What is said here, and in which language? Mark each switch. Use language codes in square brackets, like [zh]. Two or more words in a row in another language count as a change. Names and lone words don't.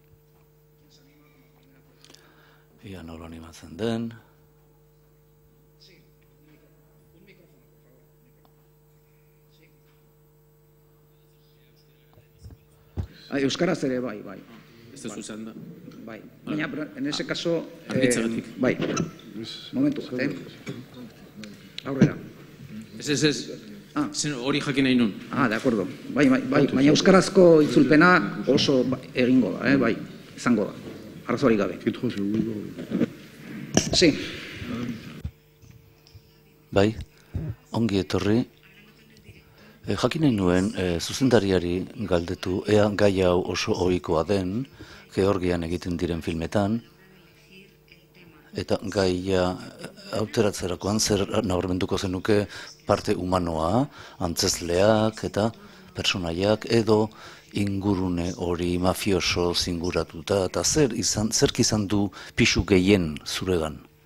[eu] Ia nola animatzen den. Euskaraz ere, bai. Ez da zuzen da. Bai, baina, [es] en ese caso... [eu] Argitzagatik. Bai, momentu bat, Aurrera. Ez. Hori jakin nahi nun. [es] De acuerdo. [eu] Bai, baina euskarazko itzulpena oso egingo da, bai, izango da. Arrazorik gabe. Sí. Bai, ongi etorri. Jakin nahi nuen, zuzendariari galdetu, ea gai hau oso ohikoa den, Georgian egiten diren filmetan, eta gaia hauteratzerakoan zer nabarmenduko zenuke parte humanoa, antzezleak eta personaiak, edo ingurune hori mafioso zinguratuta, eta zerk izan du pisu gehien zuregan?